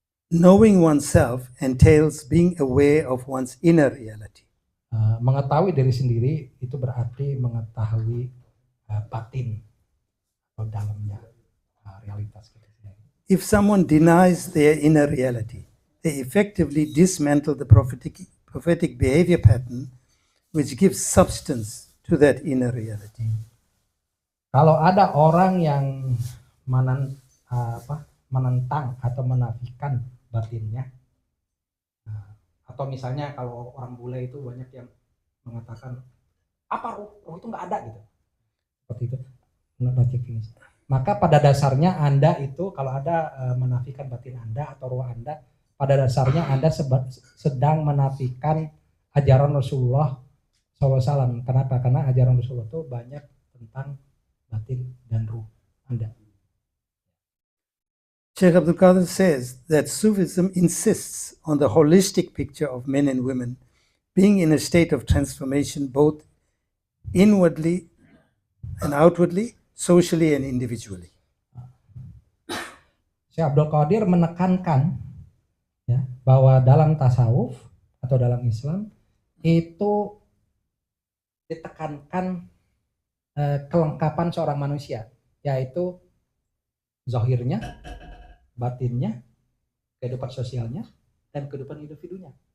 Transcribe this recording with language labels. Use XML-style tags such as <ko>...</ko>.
<en>Knowing oneself entails being aware of one's inner reality.</en> <id>Mengetahui diri sendiri itu berarti mengetahui batin atau dalamnya realitas kita sendiri.</id> <en>If someone denies their inner reality, they effectively dismantle the prophetic behavior pattern which gives substance to that inner reality.</en> <id>Kalau ada orang yang menentang atau menafikan batinnya, atau misalnya kalau orang bule itu banyak yang mengatakan Apa ruh? Ruh itu nggak ada gitu. Seperti itu.</id> <en>Not yet finished.</en> <id>Maka pada dasarnya Anda itu kalau ada menafikan batin Anda atau ruh Anda, pada dasarnya Anda sedang menafikan ajaran Rasulullah SAW. Kenapa? Karena ajaran Rasulullah itu banyak tentang batin dan ruh Anda.</id> <en>Sheikh Abdul Qadir says that Sufism insists on the holistic picture of men and women being in a state of transformation both inwardly and outwardly, socially and individually.</en> <id>Syekh Abdul Qadir menekankan ya, bahwa dalam tasawuf atau dalam Islam itu ditekankan kelengkapan seorang manusia, yaitu zahirnya, batinnya, kehidupan sosialnya, dan kehidupan individunya.</id>